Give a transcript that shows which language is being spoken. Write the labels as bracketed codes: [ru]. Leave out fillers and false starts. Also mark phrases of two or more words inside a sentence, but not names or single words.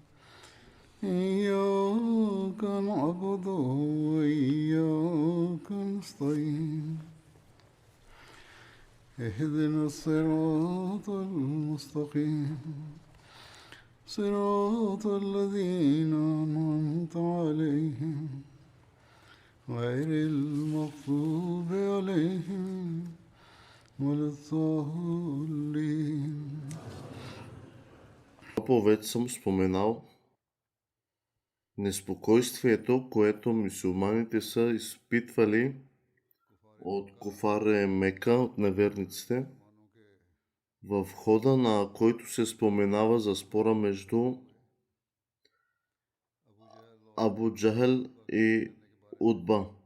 [ar] إياك نعبد وإياك نستعين اهدنا الصراط المستقيم صراط الذين أنعمت عليهم غير المغضوب عليهم ولا الضالين. [bg] Повече съм споменал неспокойствието, което мюсюлманите са изпитвали от куфаре Мека, от неверниците, в хода на който се споменава за спора между Абу Джахел и Утба.